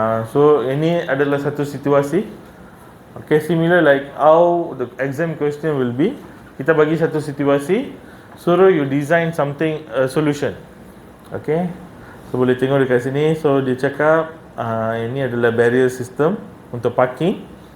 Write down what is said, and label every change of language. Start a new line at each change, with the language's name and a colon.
Malay: So ini adalah satu situasi.
English: Okay, similar like how the exam question will be.
Malay: Kita bagi satu situasi, suruh you design something, a solution. Okay, so boleh tengok dekat sini. So dia cakap ini adalah barrier system untuk parking.